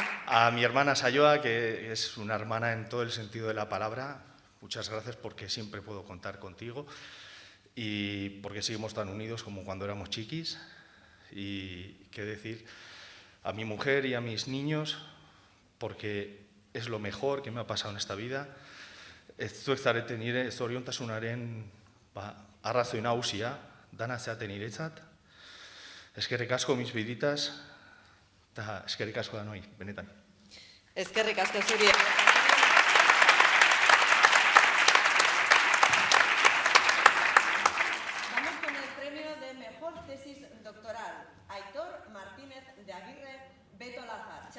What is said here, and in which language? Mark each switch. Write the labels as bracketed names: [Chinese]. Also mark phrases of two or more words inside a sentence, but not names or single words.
[Spanish] A mi hermana Sayoa, que es una hermana en todo el sentido de la palabra, muchas gracias porque siempre puedo contar contigo y porque seguimos tan unidos como cuando éramos chiquis. Y qué decir, a mi mujer y a mis niños, porque es lo mejor que me ha pasado en esta vida. [Basque] Zuek zareten nire zoriontasunaren arrazoi nagusia, dana zeaten niretzat. Eskerrik asko [Spanish] mis biditas, [Basque] eta eskerrik asko danoi, benetan. Eskerrik asko zuri. [Spanish] Vamos con el premio de mejor tesis doctoral. Aitor Martínez de Aguirre Beto Lazar.